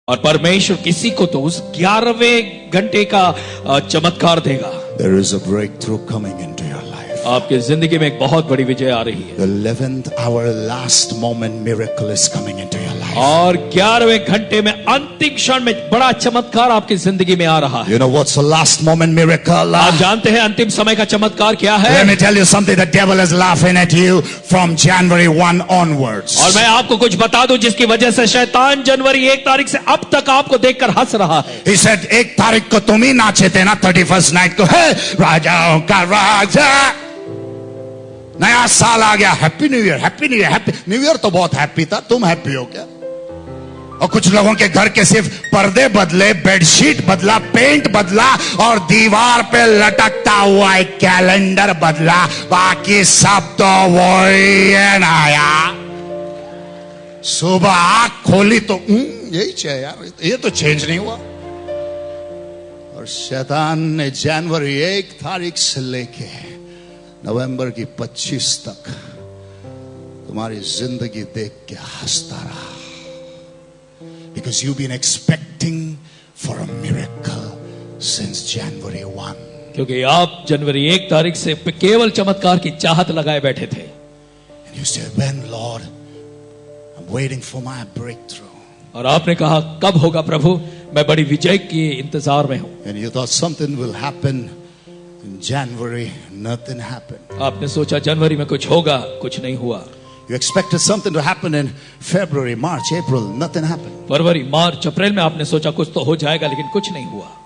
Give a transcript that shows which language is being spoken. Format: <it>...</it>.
<hi>और परमेश्वर किसी को तो उस 11वें घंटे का चमत्कार देगा।</hi> <en>There is a breakthrough coming into your life.</en> <hi>आपकी जिंदगी में एक बहुत बड़ी विजय आ रही है।</hi> <en>The 11th hour, last moment miracle is coming into your life.</en> <hi>और 11वें घंटे में अंतिम क्षण में बड़ा चमत्कार आपकी जिंदगी में आ रहा है।</hi> <en>You know what's the last moment miracle?</en> <hi>आप जानते हैं अंतिम समय का चमत्कार क्या है?</hi> <en>Let me tell you something. The devil is laughing at you from January 1 onwards.</en> <hi>और मैं आपको कुछ बता दूं जिसकी वजह से शैतान जनवरी 1 तारीख से अब तक आपको देखकर हंस रहा है।</hi> <en>He said</en> <hi>1 तारीख को तुम ही नाचे थे ना 31st नाइट को, हे राजाओं का राजा, नया साल आ गया,</hi> <en>Happy new year, happy new year.</en> <hi>Happy new year तो बहुत हैप्पी था, तुम हैप्पी हो क्या? और कुछ लोगों के घर के सिर्फ पर्दे बदले, बेडशीट बदला, पेंट बदला और दीवार पे लटकता हुआ एक कैलेंडर बदला, बाकी सब तो वही है नया। सुबह आंख खोली तो यही चाहिए यार, ये तो चेंज नहीं हुआ। और शैतान ने जनवरी 1 तारीख से लेके नवंबर की 25 तक तुम्हारी जिंदगी देख के हंसता रहा।</hi> <en>Because you've been expecting for a miracle since January 1.</en> <hi>क्योंकि आप जनवरी 1 तारीख से केवल चमत्कार की चाहत लगाए बैठे थे।</hi> <en>And you said, when Lord, I'm waiting for my breakthrough.</en> <hi>और आपने कहा कब होगा प्रभु, मैं बड़ी विजय के इंतजार में हूं।</hi> <en>And you thought something will happen in January, nothing happened.</en> <hi>आपने सोचा जनवरी में कुछ होगा, कुछ नहीं हुआ।</hi> <en>You expected something to happen in February, March, April, nothing happened.</en> <hi>फरवरी, मार्च, अप्रैल में आपने सोचा कुछ तो हो जाएगा, लेकिन कुछ नहीं हुआ।</hi>